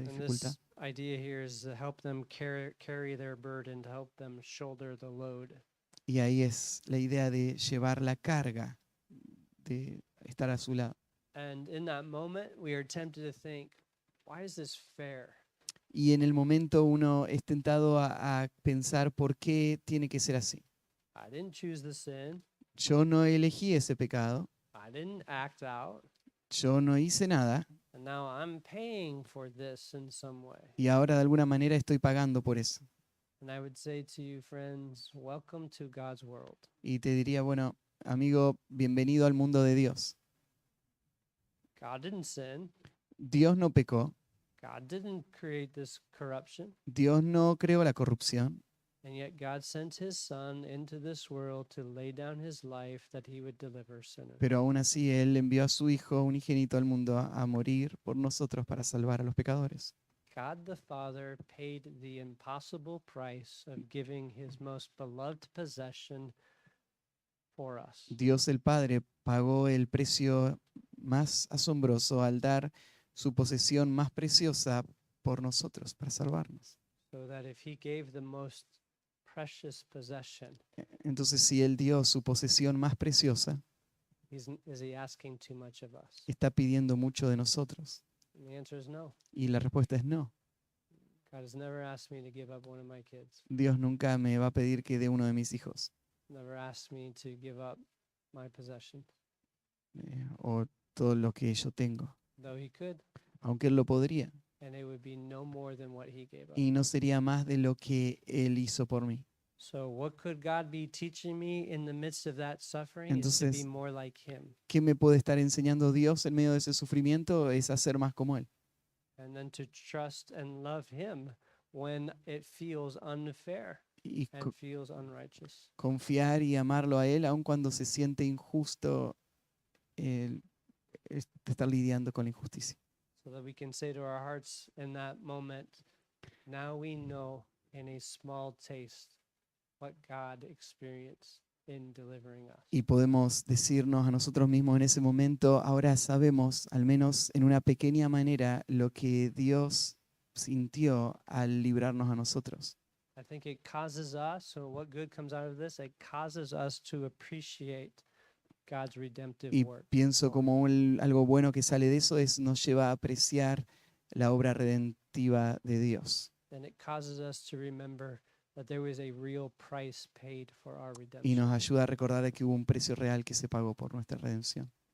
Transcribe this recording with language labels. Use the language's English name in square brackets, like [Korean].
[English] And [Spanish] dificultad. [English] this idea here is to help them carry their burden, to help them shoulder the load. [Spanish] Y ahí es la idea de llevar la carga, de estar a su lado. [English] And in that moment, we are tempted to think, why is this fair? [Spanish] Y en el momento uno es tentado a pensar por qué tiene que ser así. [English] I didn't choose the sin. [Spanish] Yo no elegí ese pecado, [English] I didn't act out. [Spanish] yo no hice nada [English] And now I'm paying for this in some way. [Spanish] y ahora de alguna manera estoy pagando por eso. [English] And I would say to you, friends, welcome to God's world. [Spanish] Y te diría, bueno, amigo, bienvenido al mundo de Dios. [English] God didn't sin. [Spanish] Dios no pecó, [English] God didn't create this corruption. [Spanish] Dios no creó la corrupción, [English] And yet God sent his son into this world to lay down his life that he would deliver sinners. [Spanish] pero aún así Él envió a su Hijo unigénito al mundo a morir por nosotros para salvar a los pecadores. [English] God the Father paid the impossible price of giving his most beloved possession for us. [Spanish] Dios el Padre pagó el precio más asombroso al dar su posesión más preciosa por nosotros, para salvarnos. [English] So that if he gave the most precious possession, [Spanish] Entonces, si Él dio su posesión más preciosa, [English] is he asking too much of us? [Spanish] está pidiendo mucho de nosotros. [English] And the answer is no. [Spanish] Y la respuesta es no. [English] God has never asked me to give up one of my kids. [Spanish] Dios nunca me va a pedir que dé uno de mis hijos [English] Never asked me to give up my possession. [Spanish] O todo lo que yo tengo, [English] Though he could, [Spanish] aunque Él lo podría. [English] and it would be no more than what he gave up. [Spanish] Y no sería más de lo que Él hizo por mí. [English] So what could God be teaching me in the midst of that suffering is to be [Spanish] Entonces, [English] more like him. [Spanish] ¿qué me puede estar enseñando Dios en medio de ese sufrimiento? Es hacer más como Él. [English] And then to trust and love him when it feels unfair [Spanish] Y [English] and feels unrighteous. [Spanish] confiar y amarlo a Él, aun cuando se siente injusto estar lidiando con la injusticia. [English] So that we can say to our hearts in that moment, now we know in a small taste what God experienced in delivering us. [Spanish] Y podemos decirnos a nosotros mismos en ese momento, ahora sabemos, al menos en una pequeña manera, lo que Dios sintió al librarnos a nosotros. [English] I think it causes us, or what good comes out of this, it causes us to appreciate God's redemptive [Spanish] Y [English] work. [Spanish] pienso como algo bueno que sale de eso es nos lleva a apreciar la obra redentiva de Dios. [English] And it causes us to remember that there was a real price paid for our [Spanish] Y [English] redemption. [Spanish] nos ayuda a recordar que hubo un precio real que se pagó por nuestra redención.